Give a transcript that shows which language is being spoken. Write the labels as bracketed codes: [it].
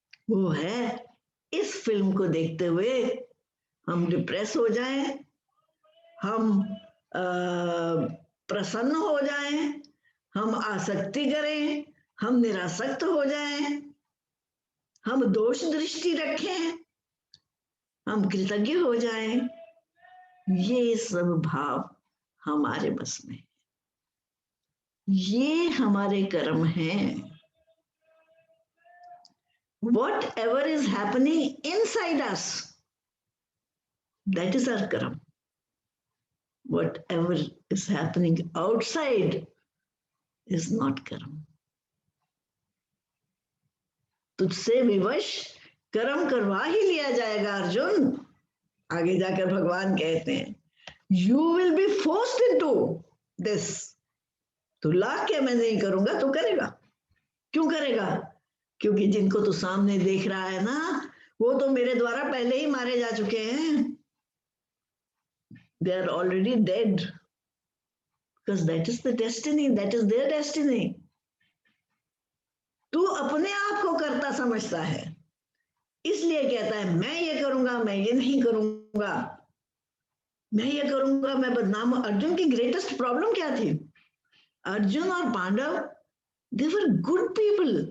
[hi] वो है इस फिल्म को देखते हुए हम डिप्रेस हो जाएं, हम प्रसन्न हो जाएं, हम आसक्ति करें, हम निरासक्त हो जाएं, हम दोष दृष्टि रखें, हम कृतज्ञ हो जाएं, ये सब भाव हमारे बस में, ये हमारे कर्म हैं। [en] Whatever is happening inside us, that is our karma. Whatever is happening outside is not karma. [hi] तुझसे विवश कर्म करवा ही लिया जाएगा अर्जुन। आगे जाकर भगवान कहते हैं, [en] You will be forced into this. [hi] तो ला के मैं नहीं करूंगा, तो करेगा। क्यों करेगा? क्योंकि जिनको तू सामने देख रहा है ना, वो तो मेरे द्वारा पहले ही मारे जा चुके हैं। [en] They are already dead. Because that is the destiny, that is their destiny. [hi] तू अपने आप को करता समझता है, इसलिए कहता है मैं ये करूंगा, मैं ये नहीं करूंगा, मैं ये करूंगा, मैं बदनाम। अर्जुन की [en] greatest problem [hi] क्या थी? अर्जुन और पांडव, [en] They were good people.